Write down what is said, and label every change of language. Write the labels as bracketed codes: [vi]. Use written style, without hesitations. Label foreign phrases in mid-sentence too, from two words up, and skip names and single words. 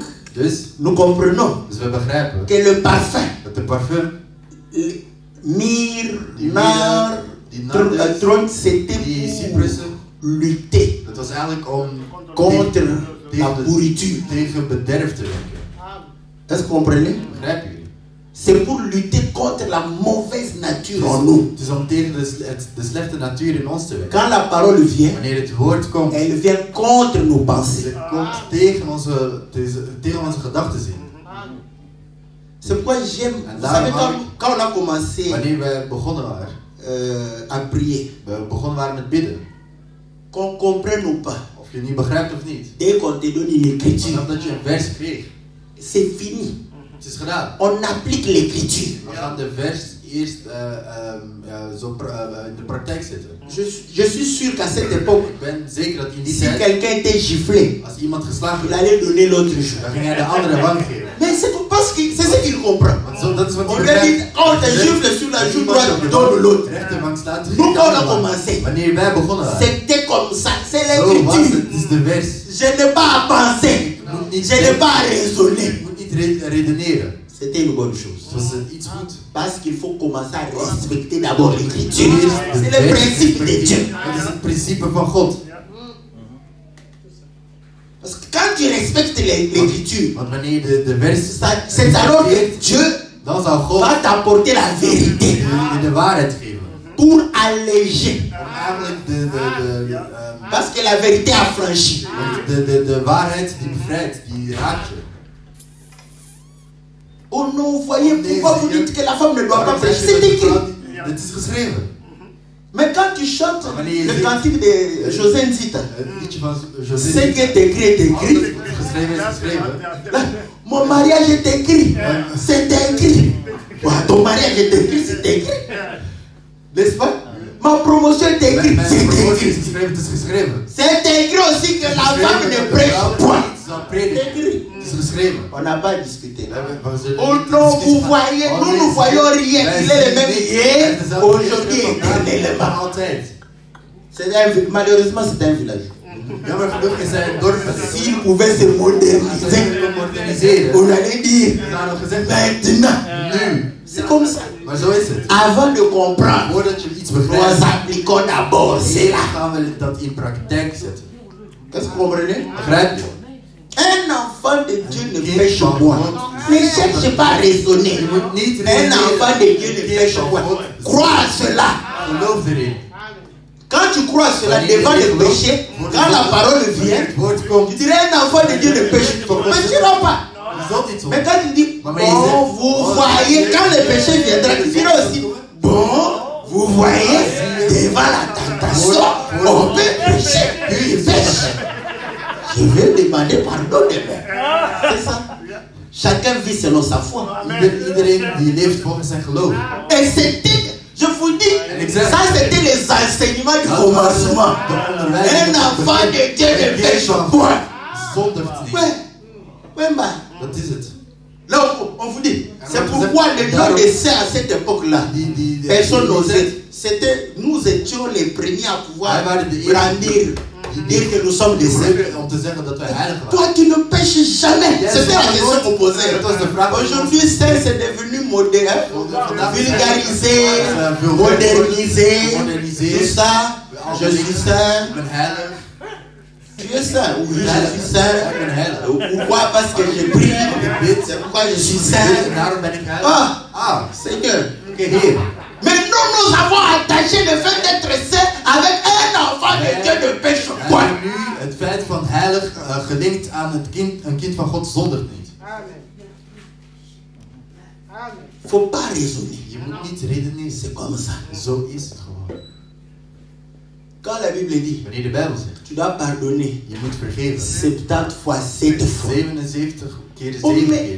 [nl] Dus [fr] nous comprenons [nl] we begrijpen [fr] que le parfum, [nl] dat de parfum, [fr] myrrhe, [nl] die [fr] nard, [nl] nardes, [fr] trône, c'était [nl] die [fr] pour [nl] cypressen, [fr] lutter [nl] dat was eigenlijk om [fr] contre la [nl] tegen, [fr] pourriture. [nl] tegen bederf te werken. [fr] Est-ce que vous comprenez? [nl] Begrijpen jullie? [fr] C'est pour lutter contre la mauvaise nature en nous. [nl] Het is om tegen de slechte natuur in ons te werken. [fr] Quand la parole vient, [nl] Wanneer het woord komt, [fr] elle vient contre nos pensées. [nl] het komt tegen onze gedachten in. [fr] C'est pourquoi j'aime, vous savez, quand on a commencé [nl] Wanneer we begonnen waren, [fr] à prier, [nl] we begonnen waren met bidden. [fr] qu'on comprenne ou pas, [nl] Of je het niet begrijpt of niet. [fr] dès qu'on te donne une écriture, [nl] Vanaf dat je een vers kreeg, [fr] c'est fini. [nl] het is gedaan. [fr] On applique l'écriture. [nl] We gaan de vers eerst in de praktijk zetten. [fr] Je suis sûr qu'à cette époque, [nl] Ik ben zeker dat in die [fr] si [nl] tijd, [fr] quelqu'un était giflé, [nl] als iemand geslagen [fr] il [nl] werd, [fr] allait donner l'autre jour. [nl] dan ging hij de andere wang geven. [fr] Mais c'est tout parce que c'est ce qu'il comprend. [nl] Want dat is wat [fr] On [nl] hij [fr] lui a dit, [nl] begrijpt. [fr] on te gifle sur la joue droite, donne l'autre. [nl] Rechterwang slaat, [fr] Nous, [nl] geef de [fr] quand on a [nl] andere wang. [fr] commencé, [nl] Wanneer wij begonnen waren, [fr] c'était comme ça, c'est [nl] zo was [fr] l'écriture. [nl] het. Het is de vers. [fr] Je n'ai pas à penser, [nl] Je moet niet, [fr] je n'ai pas à raisonner. [nl] je moet niet redeneren. [fr] C'était une bonne chose. [nl] Het was iets goed. [fr] Parce qu'il faut commencer à respecter d'abord l'écriture. [nl] Eerst de [fr] C'est le [nl] vers [fr] principe de Dieu. [nl] Het is het principe van God. [fr] Parce que quand tu respectes l'écriture, [nl] Want wanneer de vers [fr] c'est alors que Dieu [nl] dan zou God [fr] va t'apporter la vérité [nl] je de waarheid geven. [fr] pour alléger. [nl] Om eigenlijk [fr] Parce que la vérité a franchi. [nl] de waarheid die bevrijdt, die raakt je. [fr] Oh non, vous voyez pourquoi vous dites que la femme ne doit pas prêcher. C'est écrit. [nl] Het is geschreven. [fr] Mais quand tu chantes le cantique de José Nzita, [nl] Het liedje van José. [fr] ce qui est écrit est écrit. [nl] Geschreven is geschreven. [fr] Là, mon mariage est écrit. C'est écrit. Ton mariage est écrit, c'est écrit. N'est-ce pas? Ma promotion est écrite, [nl] Mijn [fr] c'est [nl] promotie is [fr] écrit. [nl] geschreven, het is geschreven. [fr] C'est écrit aussi que la femme ne prêche point. [nl] Het [fr] C'est écrit. [nl] is geschreven. [fr] On n'a pas discuté. Oh Oh non, vous voyez, nous ne voyons rien. Il est le même hier, aujourd'hui, éternellement. [nl] Altijd. [fr] Malheureusement, c'est un village. [nl] Jammer genoeg is hij een dorp. [fr] S'il pouvait se moderniser, on allait dire maintenant. [nl] Nu. [fr] C'est comme ça. [nl] Maar zo is het. [fr] Avant de comprendre, [nl] Voordat je iets [fr] nous [nl] begrijpt, [fr] appliquons d'abord cela. [nl] gaan we dat in praktijk zetten. [fr] Qu'est-ce que vous comprenez? [nl] Begrijp je? [fr] Un enfant de Dieu ne pêche point. Ne cherche pas à raisonner. Un enfant de Dieu ne pêche point. Crois à cela. [nl] Geloof erin. [fr] Quand tu crois à cela devant le péché, quand la parole vient, tu dirais un enfant de Dieu ne pêche pas. Mais tu n'as pas. Mais quand tu dis, bon, vous voyez, quand le péché viendra, tu diras aussi, bon, vous voyez, devant la tentation, on peut pécher. Il pêche. je vais demander pardon demain. C'est ça. Chacun vit selon sa foi. [nl] Iedereen die leeft volgens zijn geloof. [fr] Et c'était, je vous dis, ça c'était les enseignements du commencement. Un enfant de Dieu ne pêche point. Oui, [nl] Dat is het. [fr] là on vous dit, c'est pourquoi les gens de ça à cette époque-là, personne n'osait. C'était, nous étions les premiers à pouvoir brandir, dire que nous sommes des saints. Toi, tu ne pêches jamais. C'était la question qu'on posait. Aujourd'hui, saint, c'est devenu moderne, vulgarisé, modernisé, tout ça. Je suis saint. Tu es saint? Oui, je suis saint. Pourquoi? Parce que j'ai pris. C'est pourquoi je suis saint. Ah, Seigneur. Mais nous avons attaché le fait d'être saint avec un enfant de Dieu de pêche. Quoi? [nl] Nu het feit van heilig gelinkt aan het kind, een kind van God zondert niet. [fr] Faut pas raisonner. [nl] Je moet niet redeneren. [fr] C'est comme ça. [nl] Zo is het gewoon. [fr] Quand la Bible dit, [nl] wanneer de Bijbel zegt, [fr] tu dois pardonner. [nl] Je moet vergeven. [fr] 70 fois 7 fois. [nl] 77 keer 7 keer.